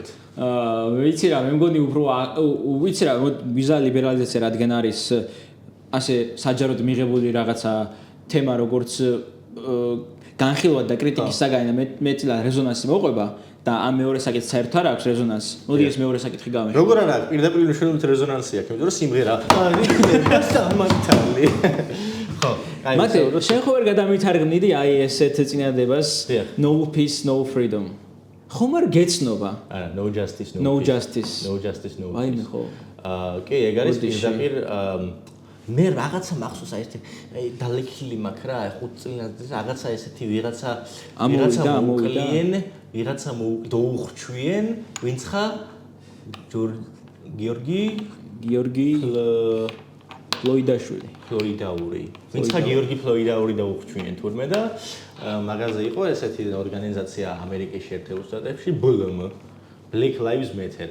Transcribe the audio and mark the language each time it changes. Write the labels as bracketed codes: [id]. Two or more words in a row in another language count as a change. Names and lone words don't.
[ka] ვიცი რა, მე მგონი უფრო ვიცი რა, ვიზა ლიბერალიზაცია რადგან არის ასე საჯაროდ მიღებული რაღაცა თემა, როგორც განხილვა და კრიტიკის საგანი და მეტწილად რეზონანსი მოყვება და ამ მეორე საკითხს საერთოდ არ აქვს რეზონანსი. მოდი ეს მეორე საკითხი გავეხმაროთ. როგორ არა, პირდაპირ მნიშვნელობით რეზონანსი აქვს, იმიტომ რომ სიმღერა არის სამართალი. ხო, აი მათე, შენ ხო ვერ გადამითარგმნიდი აი ესეთ წინადებას [en] no peace no freedom. [ka] ხომ არ გეცნობა? არა, [en] no justice no justice. No justice no peace. [ka] აი მე ხო. კი, ეგ არის პირდაპირ მე რაღაცა მახსოვს აი ერთი დალექილი მაქვს რა 5 წელიწადზე რაღაცა ესეთი ვიღაცა მოვკლიან ვიღაცა დაუხრჩვიან ვინც ხა გიორგი ფლოიდაშვილი ვინც ხა გიორგი ფლოიდაური დაუხრჩვიან თურმე და მაგაზე იყო ესეთი ორგანიზაცია ამერიკის შეერთებულ შტატებში BLM Black Lives Matter